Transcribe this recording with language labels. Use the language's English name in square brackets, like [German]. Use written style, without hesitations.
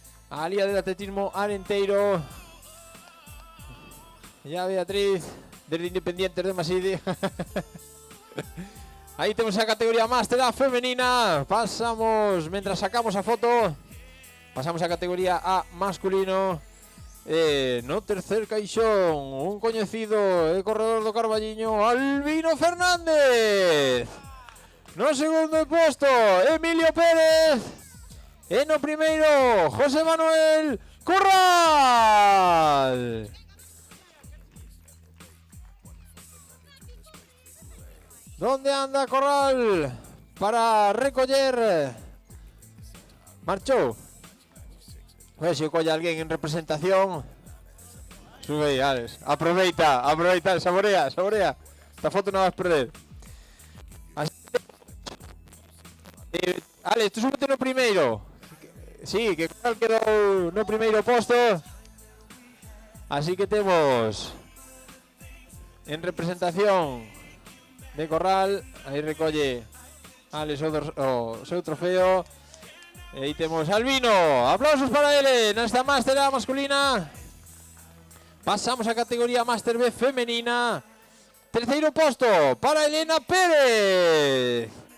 [Spanish] a Liga del Atletismo Arenteiro. Ya Beatriz, desde Independientes de Maside. Ahí tenemos la categoría Máster A femenina. [Galician] Pasamos, mientras sacamos a foto, pasamos a categoría A masculino. No tercer caixón, un coñecido corredor do Carballiño, Albino Fernández. No segundo posto, Emilio Pérez. E no primeiro, José Manuel Corral. ¿Dónde anda Corral? Para recoller. Marchou. A ver se colle alguén en representación. Sube aí, Alex. Aproveita, saborea. Esta foto non vas perder. Así que, Alex, tú súbete no primeiro. Sí, que Corral quedou no primeiro posto. Así que temos en representación de Corral. Aí recolle Alex o seu trofeo. E aí temos Albino, aplausos para ele nesta Máster A masculina. Pasamos a categoría Máster B femenina. Terceiro posto para Elena Pérez.